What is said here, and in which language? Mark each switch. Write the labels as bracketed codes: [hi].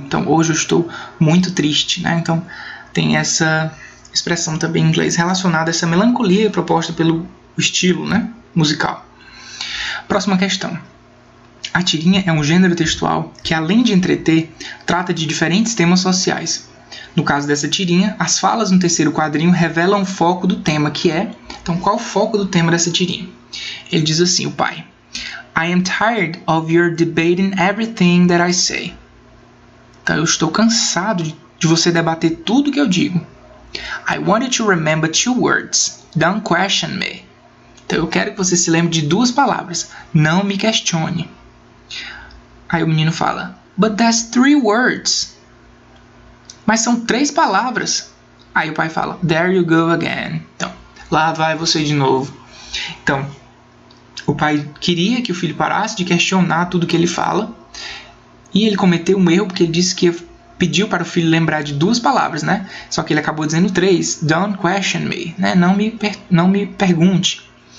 [pt] Então hoje eu estou muito triste, né? Então tem essa expressão também em inglês relacionada a essa melancolia proposta pelo estilo, né? Musical. Próxima questão. A tirinha é um gênero textual que, além de entreter, trata de diferentes temas sociais. No caso dessa tirinha, as falas no terceiro quadrinho revelam o foco do tema, que é... Então, qual o foco do tema dessa tirinha? Ele diz assim, o pai. [en] I am tired of your debating everything that I say. [pt] Então, eu estou cansado de você debater tudo que eu digo. [en] I want you to remember 2 words. Don't question me. [pt] Então, eu quero que você se lembre de 2 palavras. Não me questione. Aí o menino fala, [en] but that's 3 words. [pt] Mas são 3 palavras. Aí o pai fala, [en] there you go again. [pt] Então, lá vai você de novo. Então, o pai queria que o filho parasse de questionar tudo que ele fala. E ele cometeu um erro porque ele disse que pediu para o filho lembrar de 2 palavras, né? Só que ele acabou dizendo 3. [en] Don't question me, [pt] né? Não me pergunte.